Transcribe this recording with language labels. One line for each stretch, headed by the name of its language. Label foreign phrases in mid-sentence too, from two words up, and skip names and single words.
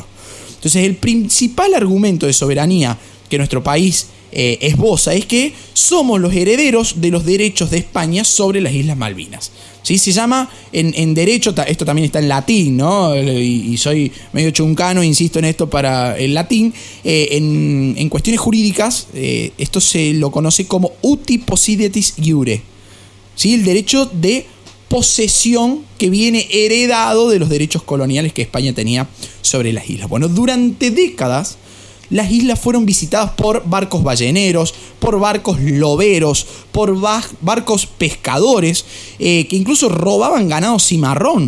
Spanish: Entonces, el principal argumento de soberanía que nuestro país esboza es que somos los herederos de los derechos de España sobre las Islas Malvinas. ¿Sí? Se llama en derecho, esto también está en latín, ¿no? Y soy medio chuncano, insisto en esto para el latín. En cuestiones jurídicas, esto se lo conoce como
Latin: uti possidetis iure.
Spanish: ¿Sí? El derecho de posesión que viene heredado de los derechos coloniales que España tenía sobre las islas. Bueno, durante décadas las islas fueron visitadas por barcos balleneros, por barcos loberos, por barcos pescadores, que incluso robaban ganado cimarrón.